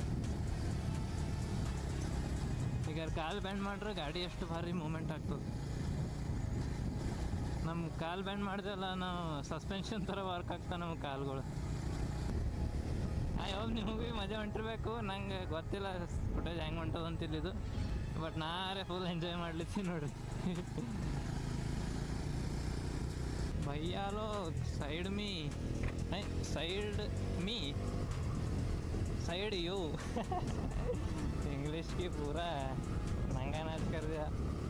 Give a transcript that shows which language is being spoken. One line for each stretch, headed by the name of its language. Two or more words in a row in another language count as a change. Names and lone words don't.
Kannada: ಈಗ ಕಾಲು ಬ್ಯಾಂಡ್ ಮಾಡ್ರೆ ಗಾಡಿ ಎಷ್ಟು ಭಾರಿ ಮೂಮೆಂಟ್ ಆಗ್ತದೆ. ನಮ್ಮ ಕಾಲು ಬ್ಯಾಂಡ್ ಮಾಡಿದೆಲ್ಲ ನಾವು ಸಸ್ಪೆನ್ಷನ್ ಥರ ವರ್ಕ್ ಆಗ್ತಾವೆ ನಮ್ಮ ಕಾಲುಗಳು. ಯಾವಾಗ ನಿಮಗೆ ಮಜಾ ಹೊಂಟಿರ್ಬೇಕು, ನಂಗೆ ಗೊತ್ತಿಲ್ಲ ಫುಟೇಜ್ ಹೆಂಗೆ ಹೊಂಟದ ಅಂತಿಲ್ಲಿದು, ಬಟ್ ನಾರೇ
English: full enjoy
Kannada: ಮಾಡ್ಲಿತ್ತೀನಿ ನೋಡ್ರಿ.
Hindi: भैया लोग साइड में नहीं,
English: side me, side you
Hindi: इंग्लिश की पूरा नंगा नाच कर दिया.